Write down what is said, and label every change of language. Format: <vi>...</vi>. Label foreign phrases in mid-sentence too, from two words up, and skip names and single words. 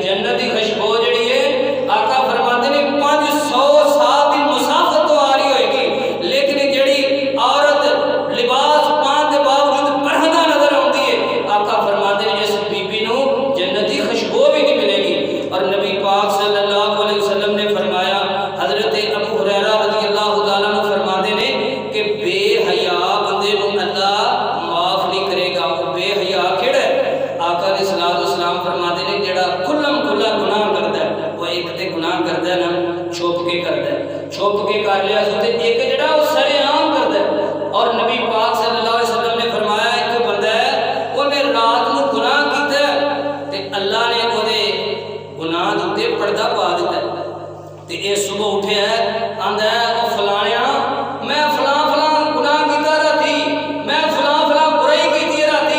<pa>ਜੰਨਤ ਦੀ ਖੁਸ਼ਬੂ ਜਿਹੜੀ ਹੈ ਆਕਾ ਫਰਮਾਉਂਦੇ ਨੇ 500 ਸਾਲ ਦੀ ਮੁਸਾਫਤ ਤੋਂ ਆ ਰਹੀ ਹੋਏਗੀ, ਲੇਕਿਨ ਜਿਹੜੀ ਔਰਤ ਲਿਬਾਸ ਪਾਉਣ ਦੇ ਬਾਵਜੂਦ ਬਰਹਨਾ ਨਜ਼ਰ ਆਉਂਦੀ ਹੈ ਆਕਾ ਫਰਮਾਉਂਦੇ ਨੇ ਇਸ ਬੀਬੀ ਨੂੰ ਜੰਨਤ ਦੀ ਖੁਸ਼ਬੂ ਵੀ ਨਹੀਂ ਮਿਲੇਗੀ। ਔਰ ਨਬੀ ਪਾਕ</pa> <ar>صلى الله عليه وسلم</ar> <pa>ਨੇ ਫਰਮਾਇਆ ਹਜ਼ਰਤ ਅਬੂ ਹੁਰੈਰਾ</pa> <ar>رضي الله تعالى عنه</ar> <pa>ਫਰਮਾਤੇ ਨੇ ਕਿ</pa> <ur>بے حیا بندے کو اللہ معاف نہیں کرے گا.</ur> <pa>ਵੋ ਬੇਹਯਾ ਕਿਹੜਾ ਹੈ? ਆਕਾ</pa> <ar>عليه الصلاة والسلام</ar> <pa>ਫਰਮਾਤੇ ਨੇ ਜਿਹੜਾ ਖੁੱਲਮ ਖੁੱਲਾ ਗੁਨਾਹ ਕਰਦਾ ਹੈ ਵੋ ਏਕ ਤੇ ਗੁਨਾਹ ਕਰਦਾ ਹੈ ਨਾ ਛੁਪ ਕੇ ਕਰਦਾ ਹੈ, ਛੁਪ ਕੇ ਕਰ ਲਿਆ ਤੇ ਏਕ ਜਿਹੜਾ ਵੋ ਸਰੇਆਮ ਕਰਦਾ ਹੈ। ਔਰ ਨਬੀ ਪਾਕ</pa> <ar>صلى الله عليه وسلم</ar> <pa>ਨੇ ਫਰਮਾਇਆ ਏਕ ਬੰਦਾ ਹੈ ਓਨੇ ਰਾਤ ਨੂੰ ਗੁਨਾਹ ਕੀਤਾ ਤੇ ਅੱਲ੍ਹਾ ਨੇ ਓਦੇ ਗੁਨਾਹ ਦੇ ਉੱਤੇ ਪਰਦਾ ਪਾ ਦਿੱਤਾ ਤੇ ਯੇ ਸੁਬਹ ਉੱਠੇ ਹੈ ਆਂਦਾ ਹੈ ਓ ਫਲਾਣਿਆ ਮੈਂ ਫਲਾਂ ਫਲਾਂ ਗੁਨਾਹ ਕੀਤਾ ਰਾਤੀਂ, ਮੈਂ ਫਲਾਂ ਫਲਾਂ ਬੁਰਾਈ ਕੀਤੀ ਰਾਤੀਂ।</pa>